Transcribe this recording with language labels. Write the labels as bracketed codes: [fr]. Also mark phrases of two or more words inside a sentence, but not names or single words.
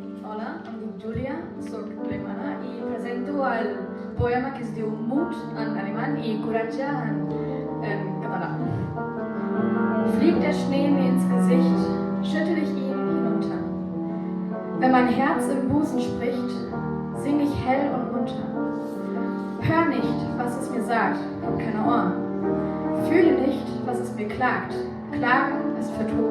[ca] poema que es diu Mut en alemany an i coratge en català. [de] Fliegt der Schnee mir ins Gesicht, schüttel ich ihn hinunter. Wenn mein Herz im Busen spricht, sing ich hell und munter. Hör nicht, was es mir sagt, hab keine Ohren. Fühle nicht, was es mir klagt, Klagen ist vertoren.